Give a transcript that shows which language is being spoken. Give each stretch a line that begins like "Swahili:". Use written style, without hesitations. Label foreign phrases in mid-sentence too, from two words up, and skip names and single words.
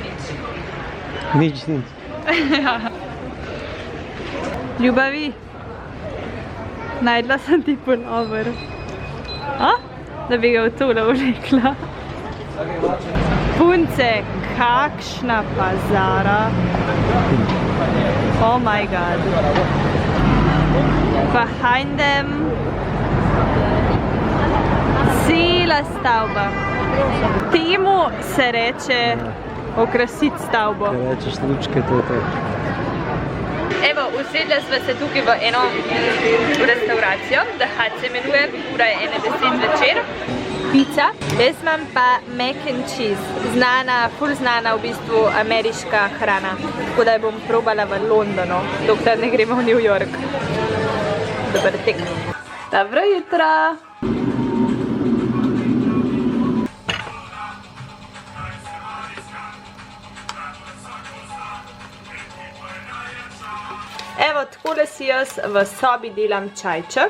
Slovenian: Nič. Ljubavi, najdla sem ti pulover. Da bi ga v tole vlekla. Punce, kakšna pazara.
English: Oh my god. Behind them
Slovenian: cela stavba. Temu se reče okrasiti stavbo. Kaj rečeš lučke, to je to. Evo, usedla sva se tukaj v eno restauracijo, Hut se imenuje, ura je 1:10 večer. Pizza. Jaz imam pa
English: mac and cheese,
Slovenian: ful znana v bistvu ameriška hrana. Tako da jo bom probala v Londonu, dokler ne gremo v New York. Dober tek. Dobro jutro! Evo, takole si jaz v sobi delam čajček.